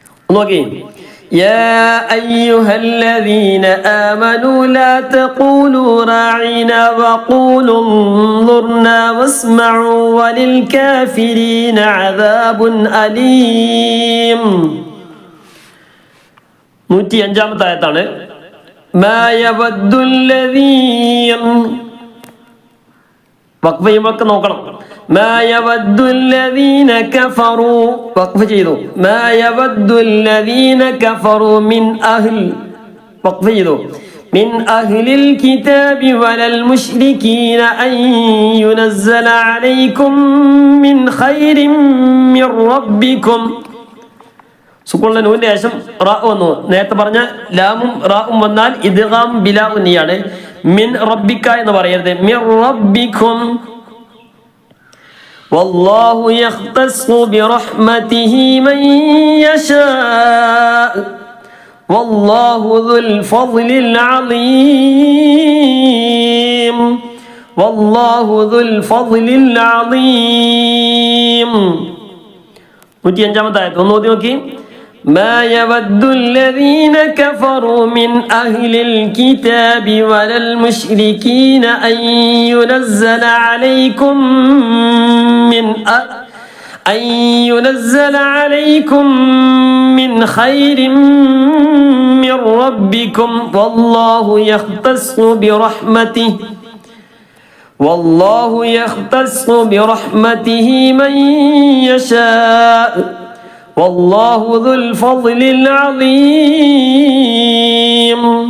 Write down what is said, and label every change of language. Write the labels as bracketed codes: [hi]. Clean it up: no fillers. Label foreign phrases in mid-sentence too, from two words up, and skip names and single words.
[ar] നോക്കി يا أيها الذين آمنوا لا تقولوا راعنا وقولوا انظرنا واسمعوا وللكافرين عذاب أليم [ml] 105-ാമത്തെ ആയത്താണ് [ar] ما يود الذين [ml] വഖഫ് ചെയ്യുമ്പോൾ നോക്കണം ما [ar] يود الذين كفروا [ml] വഖഫ് ചെയ്തു [ar] ما يود الذين كفروا من أهل [ml] വഖഫ് ചെയ്തു [ar] من أهل الكتاب ولا المشركين أن ينزل عليكم من خير من ربكم [ml] സുക്കൂണിന്റെ നൂന്റെ ശേഷം റാ വന്നു. നേരത്തെ പറഞ്ഞ ലാമും റാവും വന്നാൽ [ar] إدغام بلا [ml] ഉന്നിയാണ്. [ar] من ربك [ml] എന്ന് പറയരുത്, [ar] من ربكم. والله يختص برحمته من يشاء والله ذو الفضل العظيم. والله ذو الفضل العظيم. [ml] 105-ാമത്തെ ആയത്ത് ഒന്ന് ഓതി നോക്കി. [ar] ما يود الذين كفروا من أهل الكتاب ولا المشركين أن ينزل عليكم من خير من ربكم والله يختص برحمته من يشاء والله ذو الفضل العظيم.